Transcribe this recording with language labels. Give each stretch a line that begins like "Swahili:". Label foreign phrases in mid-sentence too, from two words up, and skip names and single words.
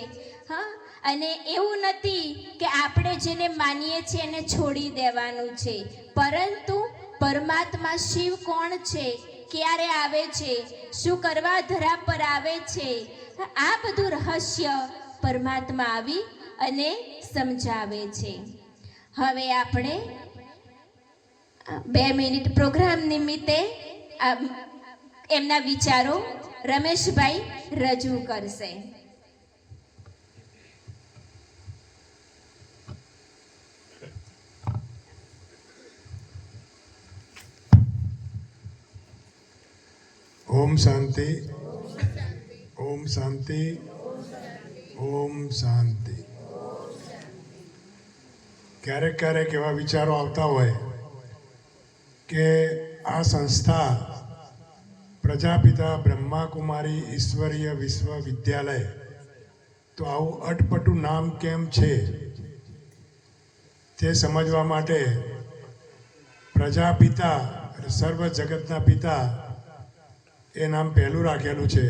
Gujarati: અને એવું નથી કે આપણે જેને માનીએ છીએ એને છોડી દેવાનું છે, પરંતુ પરમાત્મા શિવ કોણ છે, ક્યારે આવે છે, શું કરવા ધરા પર આવે છે, આ બધું રહસ્ય પરમાત્મા આવી અને સમજાવે છે. હવે આપણે 2 મિનિટ પ્રોગ્રામ નિમિત્તે એમના વિચારો રમેશભાઈ રજૂ કરશે.
Sanskrit: ओम शांति, ओम शांति, ओम शांति.
Gujarati: ક્યારેક ક્યારેક એવા વિચારો આવતા હોય કે આ સંસ્થા પ્રજાપિતા બ્રહ્માકુમારી ઈશ્વરીય વિશ્વવિદ્યાલય તો આવું અટપટું નામ કેમ છે તે સમજવા માટે પ્રજાપિતા સર્વ જગતના પિતા એ નામ પહેલું રાખેલું છે.